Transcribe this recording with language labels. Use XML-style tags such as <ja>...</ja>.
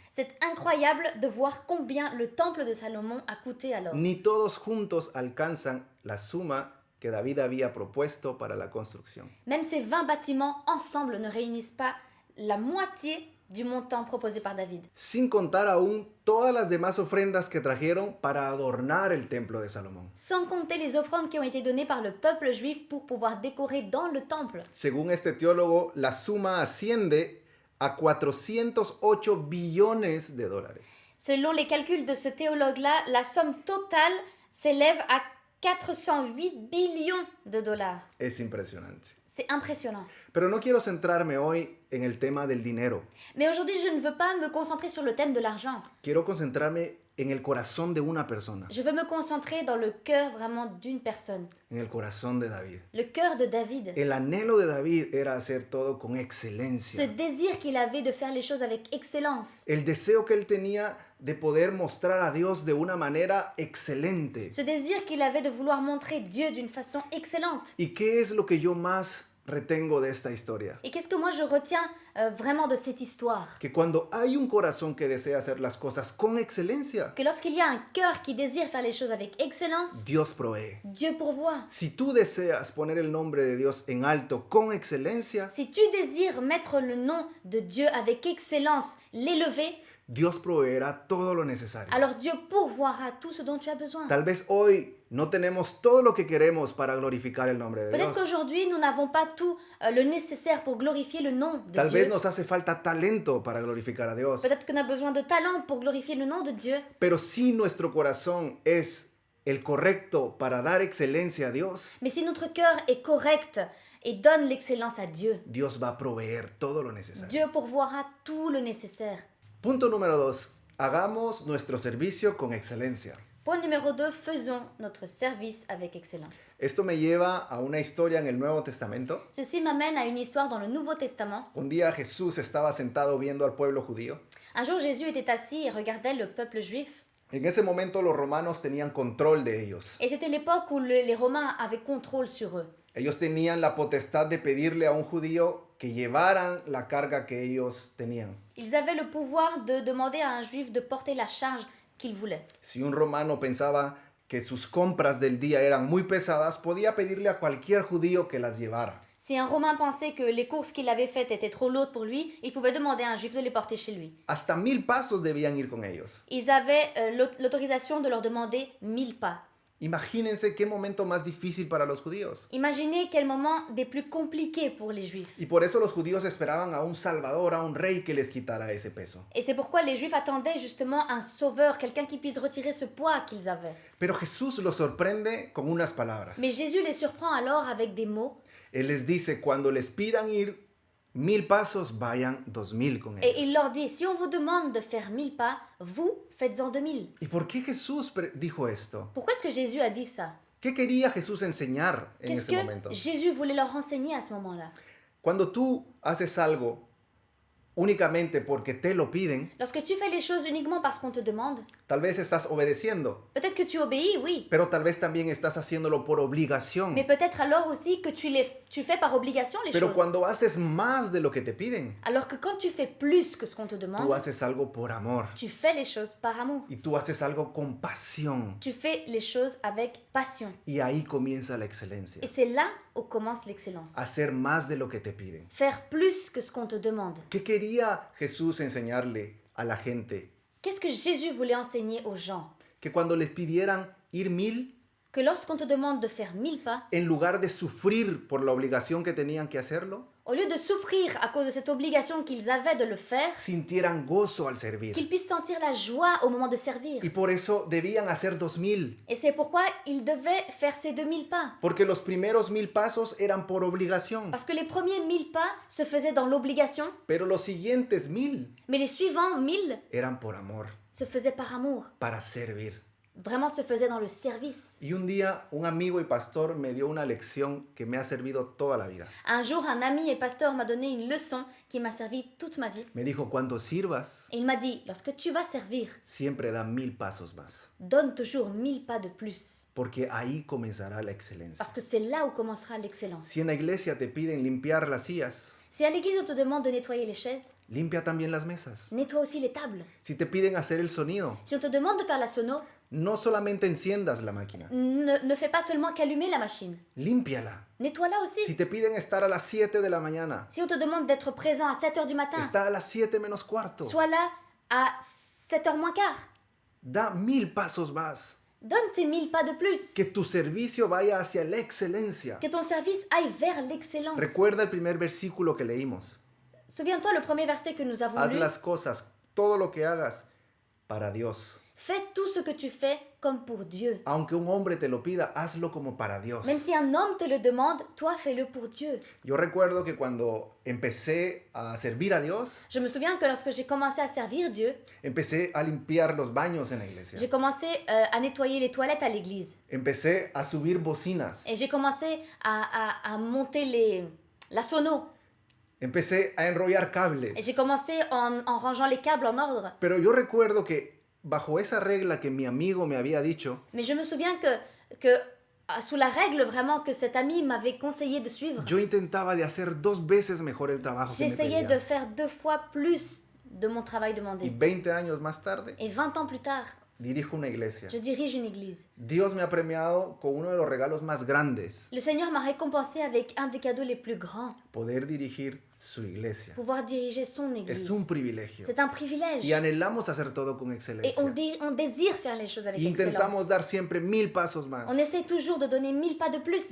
<fr>C'est incroyable de voir combien le temple de Salomon a coûté alors.</fr> <es>Ni todos juntos alcanzan la suma que David había propuesto para la construcción.</es> <fr>Même ces 20 bâtiments ensemble ne réunissent pas la moitié du montant proposé par David.</fr> <es>Sin contar aún todas las demás ofrendas que trajeron para adornar el templo de Salomón.</es> <fr>Sans compter les offrandes qui ont été données par le peuple juif pour pouvoir décorer dans le temple.</fr> <es>Según este teólogo, la suma asciende a 408 billones de dólares.</es> <fr>Selon les calculs de ce théologue-là, la somme totale s'élève à 408 billions de dollars.</fr> <es>Es impresionante.</es> <fr>C'est impressionnant.</fr> <es>Pero no quiero centrarme hoy en el tema del dinero.</es> <fr>Mais aujourd'hui, je ne veux pas me concentrer sur le thème de l'argent.</fr> <es>Quiero concentrarme en el corazón de una persona,</es> <fr>Je veux me concentrer dans le cœur vraiment d'une personne.</fr> <es>en el corazón de David.</es> <fr>Le cœur de David.</fr> <es>El anhelo de David era hacer todo con</es> <fr>Ce</fr> <es>excelencia.</es> <fr>désir qu'il avait de faire les choses avec excellence.</fr> <es>El deseo que él tenía de poder mostrar a Dios de una manera excelente.</es> <fr>Ce désir qu'il avait de vouloir montrer Dieu d'une façon excellente.</fr> <es>¿Y qué es lo que yo más retengo de esta historia?</es> <fr>Et qu'est-ce que moi je retiens vraiment de cette histoire?</fr> <es>Que cuando hay un corazón que desea hacer las cosas con excelencia,</es> <fr>Que lorsqu'il y a un cœur qui désire faire les choses avec excellence,</fr> <es>Dios provee.</es> <fr>Dieu pourvoit.</fr> <es>Si tú deseas poner el nombre de Dios en alto con excelencia,</es> <fr>Si tu désires mettre le nom de Dieu avec excellence, l'élever,</fr> <es>Dios proveerá todo lo necesario.</es> <fr>alors Dieu pourvoira tout ce dont tu as besoin.</fr> <es>Tal vez hoy no tenemos todo lo que queremos para glorificar el nombre de</es> <fr>Peut-être</fr> <es>Dios.</es> <fr>qu'aujourd'hui, nous n'avons pas tout le nécessaire pour glorifier le nom de</fr> <es>Tal vez</es> <fr>Dieu.</fr> <es>nos hace falta talento para glorificar a Dios.</es> <fr>Peut-être qu'on a besoin de talent pour glorifier le nom de Dieu.</fr> <es>Pero si nuestro corazón es el correcto para dar excelencia a Dios,</es> <fr>Mais si notre cœur est correct et donne l'excellence à Dieu,</fr> <es>Dios va a proveer todo lo necesario.</es> <fr>Dieu pourvoira tout le nécessaire.</fr> <es>Punto número 2. Hagamos nuestro servicio con excelencia.</es> <fr>Point numéro 2, faisons notre service avec excellence.</fr> <es>Esto me lleva a una historia en el Nuevo Testamento.</es> <fr>Ceci m'amène à une histoire dans le Nouveau Testament.</fr> <es>Un día Jesús estaba sentado viendo al pueblo judío.</es> <fr>Un jour, Jésus était assis et regardait le peuple juif.</fr> <es>En ese momento los romanos tenían control de ellos.</es> <fr>Et c'était l'époque où les Romains avaient contrôle sur eux.</fr> <es>Ellos tenían la potestad de pedirle a un judío que llevaran la carga que ellos tenían.</es> <fr>Ils avaient le pouvoir de demander à un juif de porter la charge qu'il voulait.</fr> <es>Si un romano pensaba que sus compras del día eran muy pesadas, podía pedirle a cualquier judío que las llevara.</es> <fr>Si un Romain pensait que les courses qu'il avait faites étaient trop lourdes pour lui, il pouvait demander à un juif de les porter chez lui.</fr> <es>Hasta 1000 pasos debían ir con ellos.</es> <fr>Ils avaient l'autorisation de leur demander 1000 pas.</fr> <es>Imagínense qué momento más difícil para los judíos.</es> <fr>Imaginez quel moment des plus compliqués pour les Juifs.</fr> <es>Y por eso los judíos esperaban a un salvador, a un rey que les quitara ese peso.</es> <fr>Et c'est pourquoi les Juifs attendaient justement un sauveur, quelqu'un qui puisse retirer ce poids qu'ils avaient.</fr> <es>Pero Jesús los sorprende con unas palabras.</es> <fr>Mais Jésus les surprend alors avec des mots</fr> <es>Él les dice, cuando les pidan ir 1000 pasos, vayan 2000 con</es> <fr>et</fr> <es>ellos.</es> <fr>il leur dit, si on vous demande de faire 1000 pas, vous faites-en 2000.</fr> <es>¿Y por qué Jesús dijo esto?</es> <fr>Pourquoi est-ce que Jésus a dit ça?</fr> <es>¿Qué quería Jesús enseñar en</es> <fr>Qu'est-ce</fr> <es>ese momento?</es> <fr>que Jésus voulait leur enseigner à ce moment-là?</fr> <es>Cuando tú haces algo únicamente porque te lo piden,</es> <fr>Lorsque tu fais les choses uniquement parce qu'on te demande,</fr> <es>tal vez estás obedeciendo,</es> <fr>peut-être que tu obéis, oui,</fr> <es>pero tal vez también estás haciéndolo por obligación.</es> <fr>mais peut-être alors aussi que tu fais par obligation les</fr> <es>Pero</es> <fr>choses.</fr> <es>cuando haces más de lo que te piden,</es> <fr>Alors que quand tu fais plus que ce qu'on te</fr> <es>tú</es> <fr>demande,</fr> <es>haces algo por amor</es> <fr>tu fais les choses par amour.</fr> <es>y tú haces algo con pasión.</es> <fr>Tu fais les choses avec passion.</fr> <es>Y ahí comienza la excelencia.</es> <fr>Et c'est là où commence l'excellence.</fr> <es>Hacer más de lo que te piden.</es> <fr>Faire plus que ce qu'on te demande.</fr> <es>¿Qué quería Jesús enseñarle a la gente?</es> <fr>Qu'est-ce que Jésus voulait enseigner aux gens?</fr> <es>Que cuando les pidieran ir 1000,</es> <fr>Que lorsqu'on te demande de faire 1000 pas,</fr> <es>en lugar de sufrir por la obligación que tenían que hacerlo,</es> <fr>au lieu de souffrir à cause de cette obligation qu'ils avaient de le faire,</fr> <es>sintieran gozo al servir.</es> <fr>qu'ils puissent sentir la joie au moment de servir.</fr> <es>Y por eso debían hacer 2000,</es> <fr>Et c'est pourquoi ils devaient faire ces 2000 pas.</fr> <es>porque los primeros 1000 pasos eran por obligación,</es> <fr>Parce que les premiers 1000 pas se faisaient dans l'obligation,</fr> <es>pero los siguientes 1000</es> <fr>mais les suivants 1000</fr> <es>eran por amor,</es> <fr>se faisaient par amour.</fr> <es>para servir.</es> <fr>Vraiment se faisaient dans le service.</fr> <es>Y un día un amigo y pastor me dio una lección que me ha servido toda la vida.</es> <fr>Un jour, un ami et pasteur m'a donné une leçon qui m'a servi toute ma vie.</fr> <es>Me dijo, cuando sirvas,</es> <fr>Et il m'a dit, lorsque tu vas servir,</fr> <es>siempre da 1000 pasos más,</es> <fr>donne toujours 1000 pas de plus.</fr> <es>porque ahí comenzará la excelencia.</es> <fr>Parce que c'est là où commencera l'excellence.</fr> <es>Si en la iglesia te piden limpiar las sillas,</es> <fr>Si à l'église on te demande de nettoyer les chaises,</fr> <es>limpia también las mesas.</es> <fr>nettoie aussi les tables.</fr> <es>Si te piden hacer el sonido,</es> <fr>Si on te demande de faire la sono,</fr> <es>no solamente enciendas la máquina,</es> <fr>ne fais pas seulement qu'allumer la machine.</fr> <es>límpiala.</es> <fr>Nettoie-la aussi.</fr> <es>Si te piden estar a las 7 de la mañana,</es> <fr>Si on te demande d'être présent à 7h du matin,</fr> <es>está a las 7 menos cuarto.</es> <fr>sois là à 7h moins quart.</fr> <es>Da 1000 pasos más.</es> <fr>Donne ces 1000 pas de plus.</fr> <es>Que tu servicio vaya hacia la excelencia.</es> <fr>Que ton service aille vers l'excellence.</fr> <es>Recuerda el primer versículo que leímos.</es> <fr>Souviens-toi le premier verset que nous avons</fr> <es>Haz</es> <fr>lu.</fr> <es>las cosas, todo lo que hagas, para Dios.</es> <fr>Fais tout ce que tu fais comme pour Dieu.</fr> <es>Aunque un hombre te lo pida, hazlo como para Dios.</es> <fr>Même si un homme te le demande, toi fais-le pour Dieu.</fr> <es>Yo recuerdo que cuando empecé a servir a Dios,</es> <fr>Je me souviens que lorsque j'ai commencé à servir Dieu,</fr> <es>empecé a limpiar los baños en la iglesia.</es> <fr>j'ai commencé à nettoyer les toilettes à l'église.</fr> <es>Empecé a subir bocinas.</es> <fr>Et j'ai commencé à monter la sono.</fr> <es>Empecé a enrollar cables.</es> <fr>Et j'ai commencé en rangeant les câbles en ordre.</fr> <es>Pero yo recuerdo que bajo esa regla que mi amigo me había dicho,</es> <fr>Mais je me souviens que sous la règle vraiment que cet ami m'avait conseillé de suivre,</fr> <es>yo intentaba de hacer 2 veces mejor el trabajo que me</es> <fr>j'essayais de</fr> <es>pedían.</es> <fr>faire 2 fois plus de mon travail</fr> <es>Y</es> <fr>demandé.</fr> <es>20 años más tarde,</es> <fr>Et 20 ans plus tard,</fr> <es>dirijo una iglesia.</es> <fr>je dirige une église.</fr> <es>Dios me ha premiado con uno de los regalos más grandes,</es> <fr>Le Seigneur m'a récompensé avec un des cadeaux les plus grands,</fr> <es>poder dirigir su iglesia.</es> <fr>pouvoir diriger son</fr> <es>Es</es> <fr>église.</fr> <es>un privilegio.</es> <fr>C'est un privilège.</fr> <es>Y anhelamos hacer todo con</es> <fr>Et</fr> <es>excelencia.</es> <fr>on désire faire les choses avec</fr> <es>Y intentamos</es> <fr>excellence.</fr> <es>dar siempre 1000 pasos más.</es> <fr>On essaie toujours de donner 1000 pas de plus.</fr>